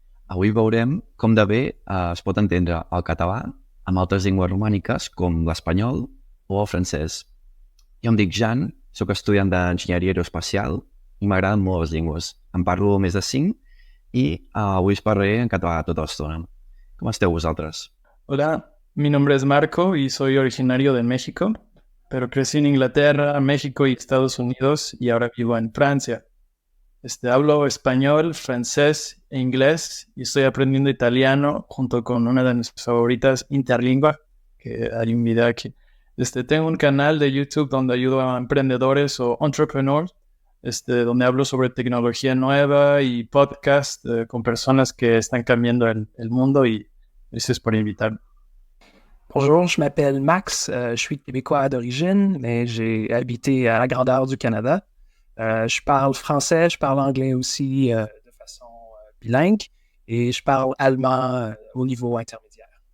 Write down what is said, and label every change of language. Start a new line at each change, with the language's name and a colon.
Catalan: Avui veurem com de bé es pot entendre el català amb altres llengües romàniques com l'espanyol o el francès. Jo em dic Jan, sóc estudiant d'enginyeria aeroespacial i m'agraden molt les llengües. En parlo més de 5 i avui us parlaré en català tota l'estona. Com esteu vosaltres?
Spanish: Hola, mi nombre es Marco y soy originario de México, pero crecí en Inglaterra, México y Estados Unidos y ahora vivo en Francia. Hablo español, francés e inglés y estoy aprendiendo italiano junto con una de mis favoritas, Interlingua, que hay un video aquí. Tengo un canal de YouTube donde ayudo a emprendedores o entrepreneurs, donde hablo sobre tecnología nueva y podcast con personas que están cambiando el mundo y gracias por invitarme.
French: Bonjour, je m'appelle Max, je suis québécois d'origine, mais j'ai habité à la grandeur du Canada. Je parle français, je parle anglais aussi de façon bilingue et je parle allemand au niveau intermédiaire.